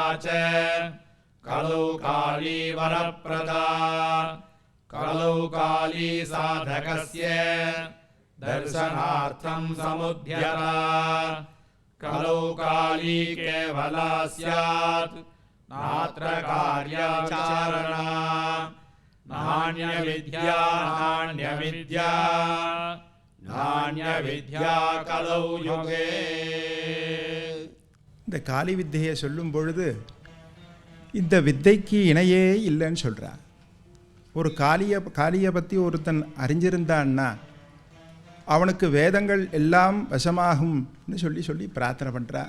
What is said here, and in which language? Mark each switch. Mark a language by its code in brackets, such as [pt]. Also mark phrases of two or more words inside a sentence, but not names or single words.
[sa] च कलौ काली वरप्रदा कलौ काली साधकस्य दर्शनार्थं समुद्यता कलौ काली केवला स्यात् नात्र कार्याचारणा नान्यविद्या कलौ युगे. [ta] இந்த காளி வித்தையை சொல்லும் பொழுது இந்த வித்தைக்கு இணையே இல்லைன்னு சொல்கிறார். ஒரு காளியை பற்றி ஒருத்தன் அறிஞ்சிருந்தான்னா அவனுக்கு வேதங்கள் எல்லாம் வசமாகும்னு சொல்லி பிரார்த்தனை பண்ணுறார்.